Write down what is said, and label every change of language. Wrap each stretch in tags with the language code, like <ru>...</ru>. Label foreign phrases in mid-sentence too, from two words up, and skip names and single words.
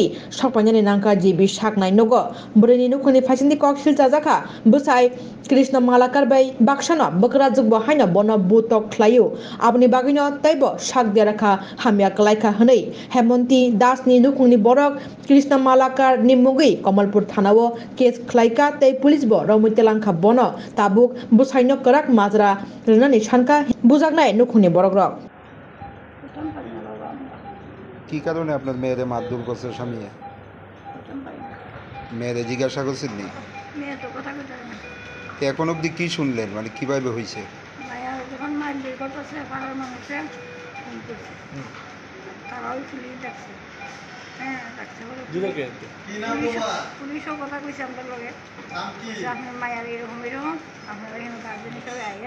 <trp>सकपाइनानै नांका जिबि साकनाय नगो ब्रैनि नुकुनि फाइसिनि कक सिलजाजाखा बुसाई कृष्ण मालाकार बै बाक्सानो बकरा जुगबो हायनो बनो बुतक ख्लायो आबनि बागैनो तैबो साक देराखा हामिया क्लाइखा हनै हेमन्ति दासनि नुकुनि बरक कृष्ण मालाकार निमुगै कमलपुर थानावो केस ख्लाइका तै पुलिसबो रमैतेलांखा बनो ताबुक बुसाइनो कराक माजरा रनानै सानका बुजाकनाय नुकुनि बरक रक</trp> <bn>কি কারণে আপনার মেয়েরে মারধর করছে স্বামী? মেয়েরে জিজ্ঞাসা করছেন নি? এখন অবধি কি শুনলেন, মানে কিভাবে হয়েছে? পুলিশও কথা কইছে আমার লগে আপনার মায়ের এরকম এরকম আপনারা এখানে গার্জেন হিসাবে আইয়েন।</bn>